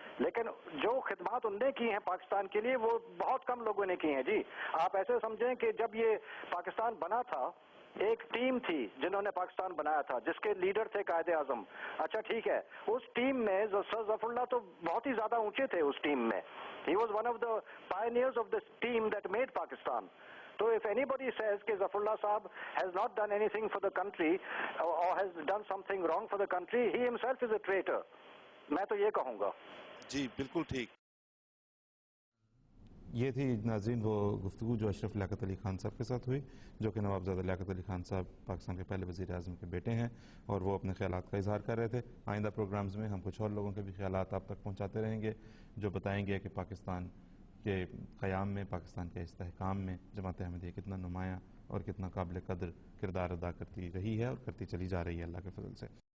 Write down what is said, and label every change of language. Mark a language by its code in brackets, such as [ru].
[ur] لیکن جو خدمات انہوں نے کی ہیں پاکستان کے لیے وہ بہت کم لوگوں نے کی ہیں جی. آپ ایسے سمجھیں کہ جب یہ پاکستان بنا تھا, ایک ٹیم تھی جنہوں نے پاکستان بنایا تھا, جس کے لیڈر تھے قائد اعظم. اچھا ٹھیک ہے, اس ٹیم میں سر ظفر اللہ تو بہت ہی زیادہ اونچے تھے اس ٹیم میں. [en] He was one of the pioneers of this team that made Pakistan. So if anybody says that Zafrullah Sahab has not done anything for the country or has done something wrong for the country, he himself is a traitor. [ur] میں تو یہ کہوں گا. جی بالکل ٹھیک. یہ تھی ناظرین وہ گفتگو جو اشرف لیاقت علی خان صاحب کے ساتھ ہوئی، جو کہ نوابزادہ لیاقت علی خان صاحب پاکستان کے پہلے وزیر اعظم کے بیٹے ہیں، اور وہ اپنے خیالات کا اظہار کر رہے تھے۔ آئندہ پروگرامز میں ہم کچھ اور لوگوں کے بھی خیالات آپ تک پہنچاتے رہیں گے، جو بتائیں گے کہ پاکستان کے قیام میں، پاکستان کے استحکام میں جماعت احمدیہ کتنا نمایاں اور کتنا قابل قدر کردار ادا کرتی رہی ہے اور کرتی چلی جا رہی ہے اللہ کے فضل سے۔